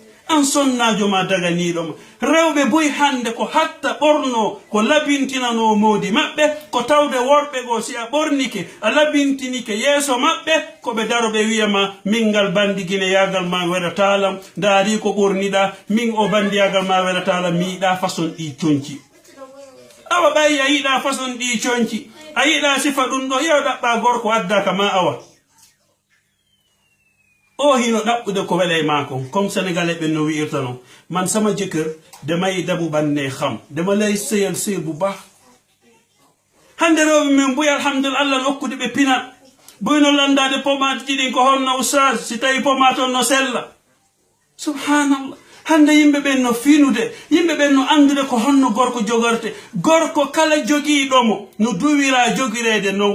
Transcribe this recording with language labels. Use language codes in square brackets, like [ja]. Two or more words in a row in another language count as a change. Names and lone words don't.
[ff] an sonnajo ma daganiɗoma rewɓe boy hande ko hatta ɓorno ko labintinano modi maɓɓe ko tawde worɓe go si a ɓornike a labintinike yeeso maɓɓe koɓe daro ɓe wiyama min ngal bandigine yagal ma weɗatalam daari ko ɓorniɗa min o bandiyagal ma weɗatalam mi yiɗa façon ɗi conci awa ɓayi a yiɗa façon ɗi conci a yiɗa sifa ɗum ɗo yew ɗaɓɓa gorko addaka ma awa o hino ɗaɓɓude ko weɗa e mako [fr] comme sénégalais [ff] ɓen no wi'irta non man [wo] sama jëkkër damay dabu banne xam dama lay seyal seyal bu baax [ff] hande rewɓe men mbuy alhamdulillah allah no okkude ɓe pinal buyno landade pomade ɗiɗin ko honno oustaz si tawi pomade on no sella subhanallah hande yimɓe ɓen no finude yimɓe ɓen no andude ko honno gorko jogorte gorko kala jogiiɗomo no duwira jogirede noon